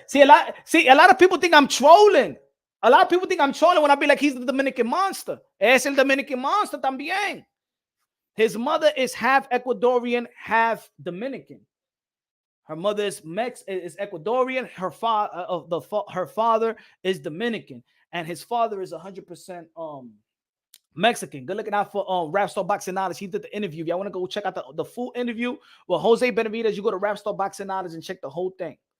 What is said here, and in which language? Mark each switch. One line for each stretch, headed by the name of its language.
English: See, a lot of people think I'm trolling. A lot of people think I'm trolling when I be like, he's the Dominican monster.
Spanish: Es el Dominican monster también.
English: His mother is half Ecuadorian, half Dominican. Her mother is Ecuadorian. Her father is Dominican, and his father is 100% Mexican. Good looking out for Rap Star Boxing Knowledge. He did the interview. If y'all want to go check out the full interview with Jose Benavidez, you go to Rap Star Boxing Knowledge and check the whole thing.